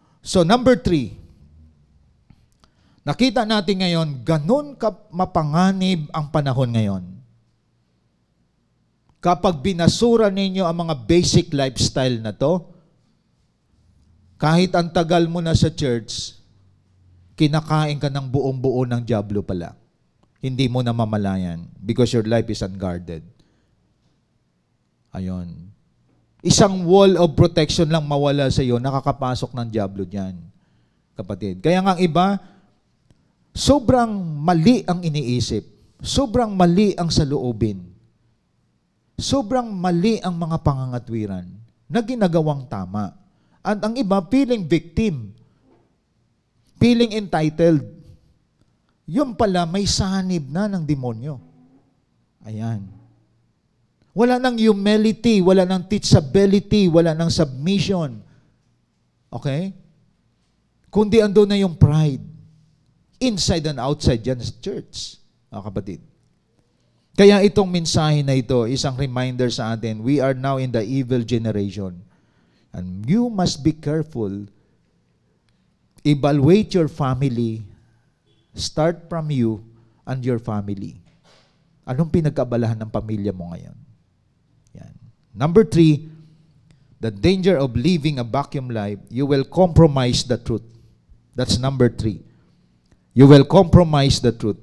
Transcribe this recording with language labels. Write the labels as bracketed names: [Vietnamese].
[Filipino] So, number 3, nakita natin ngayon, ganun mapanganib ang panahon ngayon. Kapag binasura ninyo ang mga basic lifestyle na to, kahit ang tagal mo na sa church, kinakain ka ng buong-buo ng dyablo pala. Hindi mo na mamalayan because your life is unguarded. Ayon. Isang wall of protection lang mawala sa iyo, nakakapasok ng dyablo diyan, kapatid. Kaya nga ang iba, sobrang mali ang iniisip. Sobrang mali ang saloobin. Sobrang mali ang mga pangangatwiran na ginagawang tama. At ang iba, feeling victim. Feeling entitled. Yun pala, may sanib na ng demonyo. Ayan. Wala ng humility, wala ng teachability, wala ng submission. Okay? Kundi ando na yung pride. Inside and outside yan sa church. Mga kapatid. Kaya itong mensahe na ito, isang reminder sa atin, we are now in the evil generation. [English] And you must be careful. Evaluate your family. Start from you and your family. [Filipino] Anong pinagkabalahan ng pamilya mo ngayon? Yan. [English] Number 3, the danger of living a vacuum life, you will compromise the truth. That's number 3. You will compromise the truth.